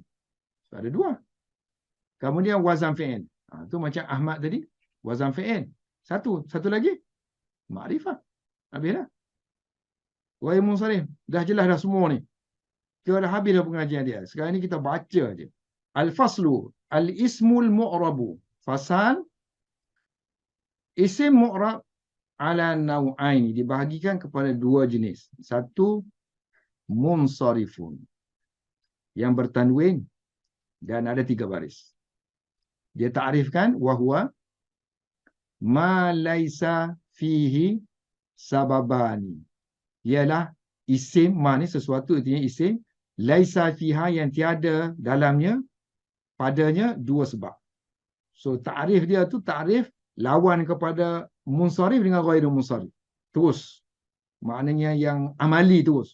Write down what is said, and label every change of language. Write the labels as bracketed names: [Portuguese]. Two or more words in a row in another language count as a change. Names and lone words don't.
[Malay] So ada dua. Kemudian [Arabic] وزن فعل. [Malay] Tu macam Ahmad tadi. [Arabic] وزن فعل. [Malay] Satu lagi. Makrifah. Habis dah. [Arabic] غير منصرف. [Malay] Dah jelas dah semua ni. Kita dah habis dah pengajian dia. Sekarang ni kita baca je. [Arabic] الفصل. الاسم المعرب. [Malay] Fasal. [Arabic] اسم معرب على نوعين. [Malay] Dibahagikan kepada dua jenis. Satu. Munsharifun. Yang bertanwin. Dan ada 3 baris. Dia ta'rifkan. Wahuwa. [Arabic] ما ليس فيه سببان. [Malay] Ialah isim. Ma ni sesuatu artinya isim. [Arabic] ليس فيها [Malay] yang tiada dalamnya. Padanya 2 sebab. So ta'rif dia tu ta'rif lawan kepada munsharif dengan [Arabic] غير منصرف. [Malay] Terus. Maknanya yang amali terus.